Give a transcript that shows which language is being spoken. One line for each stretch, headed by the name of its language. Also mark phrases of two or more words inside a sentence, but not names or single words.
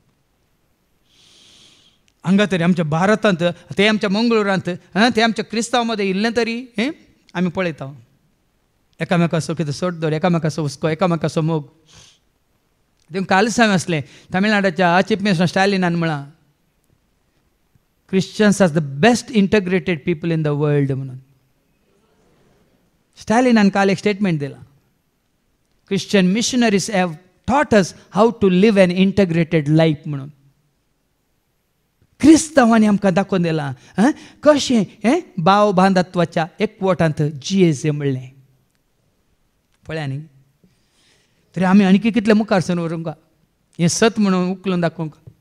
Konkani: हांगा तरी आमच्या भारतांत, ते आमच्या मंगळुरांत, ते आमच्या क्रिस्तांव मध्ये इल्लें तरी आमी पळयता. एकामेकाचो कितें सोड दवर, एकामेकाचो हुस्को, एकामेकाचो मोग. देखून काल सांग आसलें तामिळनाडाच्या
English: chief minister
Konkani: स्टॅलिनान म्हळां
English: Christians are the best integrated people in the world
Konkani: म्हणून. स्टॅलिनान काल एक स्टेटमेंट दिला.
English: Christian missionaries have taught us how to live an integrated life म्हणून.
Konkani: क्रिस्तांवांनी आमकां दाखोवन दिलां कशें भाव बांधत्वाच्या एकवटांत जियेचें म्हणलें. पळया न्ही. तरी आमी आनी कितले मुखार सर व्हरूंक हें सत म्हणून उखलून दाखोवंक.